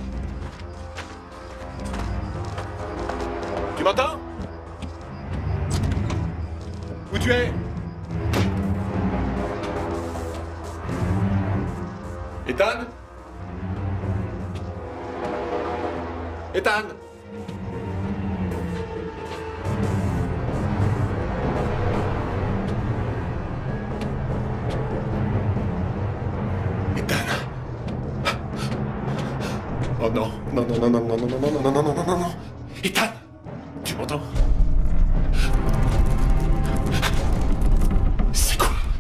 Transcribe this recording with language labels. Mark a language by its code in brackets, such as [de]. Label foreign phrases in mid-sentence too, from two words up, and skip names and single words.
[fr] Tu m'entends? Où tu es? Ethan? Ethan? Oh non, non, non, non, non, non, non, non, non, non, non, non, non, non, non. Ethan, tu m'entends? C'est quoi?